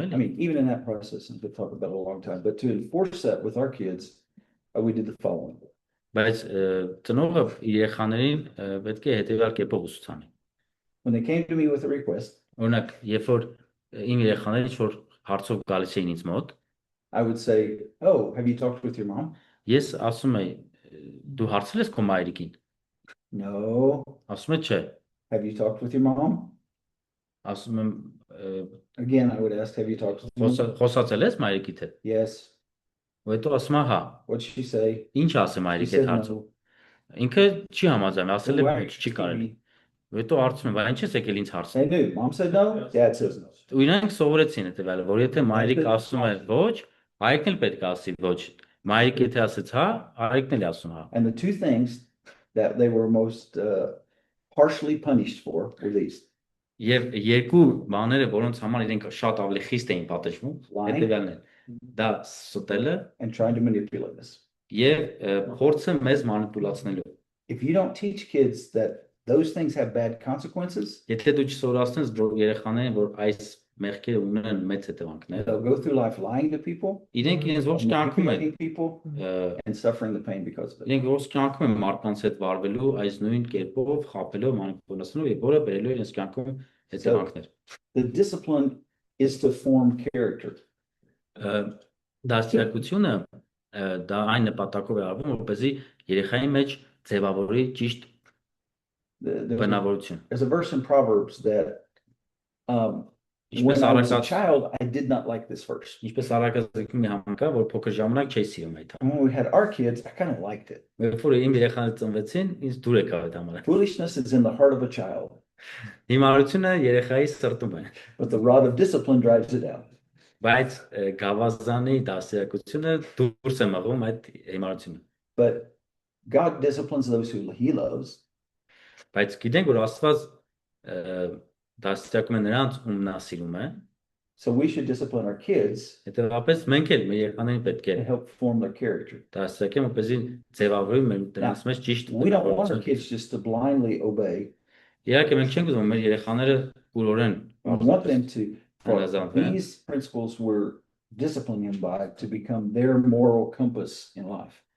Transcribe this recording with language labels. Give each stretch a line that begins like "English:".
English: I
Armenian: էլի։
English: mean, even in that process, and we could talk about it a long time, but to enforce that with our kids, we did the following.
Armenian: Բայց ծնողը երեխաներին պետք է հետևյալ կերպով ուսուցանի։
English: When they came to me with a request,
Armenian: Օրինակ, երբ որ իմ երեխաները ինչ-որ հարցով գալիս էին ինձ մոտ,
English: I would say, "Oh, have you talked with your mom?"
Armenian: ես ասում եի, դու հարցրել ես քո մայրիկին։
English: No.
Armenian: Ասում է, չէ։
English: Have you talked with your mom?
Armenian: Ասում եմ,
English: Again, I would ask, "Have you talked with your mom?"
Armenian: խոսացել ես մայրիկիդ հետ։
English: Yes.
Armenian: Հետո ասում է, հա։
English: What'd she say?
Armenian: Ինչ ասեմ
English: She
Armenian: մայրիկի
English: said
Armenian: հետ հարցով։
English: no.
Armenian: Ինքը չի համաձայնում, ասել է
English: Why?
Armenian: ոչ, չի կարելի։ Հետո հարցում եմ, բայց ինչ ես եկել ինձ
English: They
Armenian: հարցնել։
English: knew. Mom said no. Dad says no.
Armenian: Ու իրանք սովորեցին հետևյալը, որ եթե մայրիկը ասում է ոչ, հայրիկն էլ պետք է ասի ոչ։ Մայրիկը եթե ասեց հա, հայրիկն էլ է ասում հա։
English: And the two things that they were most harshly punished for were these:
Armenian: Եվ երկու բաները, որոնց համար իրենք շատ ավելի խիստ էին պատժվում,
English: Lying.
Armenian: հետևյալն են։ Դա ստելը
English: and trying to manipulate us.
Armenian: եւ փորձը մեզ մանիպուլացնելու։
English: If you don't teach kids that those things have bad consequences,
Armenian: Եթե դու չսովորացնես երեխաներին, որ այս մեղքերը ունեն մեծ հետևանքներ,
English: they'll go through life lying to people,
Armenian: իրենք իրենց ոչ կյանքում են
English: manipulating people, and suffering the pain because of it.
Armenian: իրենք ոչ կյանքում են մարդկանց հետ վարվելու այս նույն կերպով, խաբելով, մանիպուլացնելով եւ որը բերելու իրենց կյանքում հետևանքներ։
English: The discipline is to form character.
Armenian: Դաստիարակությունը դա այն նպատակով է արվում, որպեսզի երեխայի մեջ ձևավորի ճիշտ բնավորություն։
English: There's a verse in Proverbs that when I was a child, I did not like this verse.
Armenian: Ինչպես Արաքածի մի համ կա, որ փոքր ժամանակ չէի սիրում այդ։
English: And when we had our kids, I kind of liked it.
Armenian: Երբ որ իմ երեխաները ծնվեցին, ինձ դուր եկավ այդ համարը։
English: Foolishness is in the heart of a child,
Armenian: Հիմարությունը երեխայի սրտում է,
English: but the rod of discipline drives it out.
Armenian: բայց գավազանի դաստիարակությունը դուրս է մղում այդ հիմարությունը։
English: But God disciplines those who He loves.
Armenian: Բայց գիտենք, որ Աստված դաստիարակում է նրանց, ում նա սիրում է,
English: So we should discipline our kids
Armenian: հետևաբար մենք էլ մեր երեխաներին պետք է
English: to help form their character.
Armenian: դաստիարակենք, որպեսզի ձևավորվի նրանց մեջ ճիշտ
English: We don't want our
Armenian: բնավորություն։
English: kids just to blindly obey.
Armenian: Իհարկե մենք չենք ուզում մեր երեխաները կուրորեն
English: We want them to, for Anazan, these principles we're disciplining them by to become their moral compass in life.